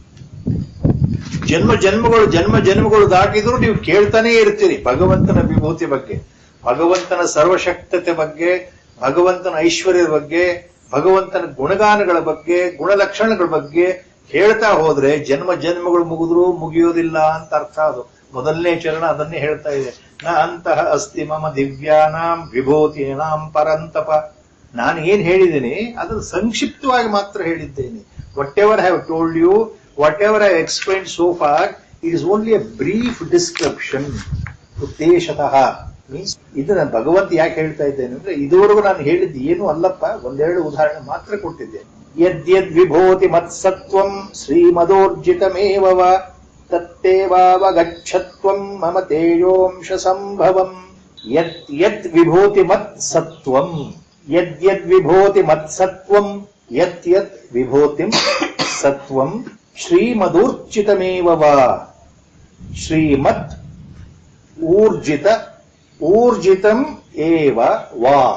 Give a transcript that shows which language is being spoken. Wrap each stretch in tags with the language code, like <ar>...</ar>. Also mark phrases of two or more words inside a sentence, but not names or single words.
<kn>ಜನ್ಮ ಜನ್ಮಗಳು ದಾಟಿದ್ರು ನೀವು ಕೇಳ್ತಾನೆ ಇರ್ತೀರಿ ಭಗವಂತನ ವಿಭೂತಿ ಬಗ್ಗೆ, ಭಗವಂತನ ಸರ್ವಶಕ್ತತೆ ಬಗ್ಗೆ, ಭಗವಂತನ ಐಶ್ವರ್ಯದ ಬಗ್ಗೆ, ಭಗವಂತನ ಗುಣಗಾನಗಳ ಬಗ್ಗೆ, ಗುಣಲಕ್ಷಣಗಳ ಬಗ್ಗೆ ಹೇಳ್ತಾ ಹೋದ್ರೆ ಜನ್ಮಗಳು ಮುಗಿಯೋದಿಲ್ಲ ಅಂತ ಅರ್ಥ. ಅದು ಮೊದಲನೇ ಚರಣ ಅದನ್ನೇ ಹೇಳ್ತಾ ಇದೆ.</kn> <sa>ನ ಅಂತಹ ಅಸ್ತಿ ಮಮ ದಿವ್ಯಾನಾಂ ವಿಭೂತೀನಾಂ ಪರಂತಪ.</sa> <kn>ನಾನು ಏನ್ ಹೇಳಿದ್ದೀನಿ ಅದನ್ನು ಸಂಕ್ಷಿಪ್ತವಾಗಿ ಮಾತ್ರ ಹೇಳಿದ್ದೇನೆ.</kn> <en>whatever I have told you, whatever I explained so far, it is only a brief description.</en> <kn>ಉದ್ದೇಶತಃ ಮೀನ್ಸ್ ಇದನ್ನ ಭಗವಂತ ಯಾಕೆ ಹೇಳ್ತಾ ಇದ್ದೇನೆ ಅಂದ್ರೆ ಇದುವರೆಗೂ ನಾನು ಹೇಳಿದ್ದು ಏನು ಅಲ್ಲಪ್ಪ, ಒಂದೆರಡು ಉದಾಹರಣೆ ಮಾತ್ರ ಕೊಟ್ಟಿದ್ದೇನೆ.</kn> <sa>ಯದ್ಯದ್ ವಿಭೂತಿ ಮತ್ಸತ್ವಂ ಶ್ರೀಮದೋರ್ಜಿತಮೇವ ತತ್ತೇವಾವಗಚ್ಚತ್ವಂ ಮಮ ತೇಜೋಂಶ ಸಂಭವಂ. ಯದ್ ವಿಭೂತಿ ಮತ್ಸತ್ವಂ, ಯದ್ಯದ್ ವಿಭೂತಿ ಮತ್ಸತ್ವಂ, ಯತ್ ವಿಭೂತಿಂ ಸತ್ವಂ ಶ್ರೀಮದೂರ್ಜಿತಮೇವ ವಾ. ಶ್ರೀಮತ್ ಊರ್ಜಿತಂ ಏವ ವಾ.</sa>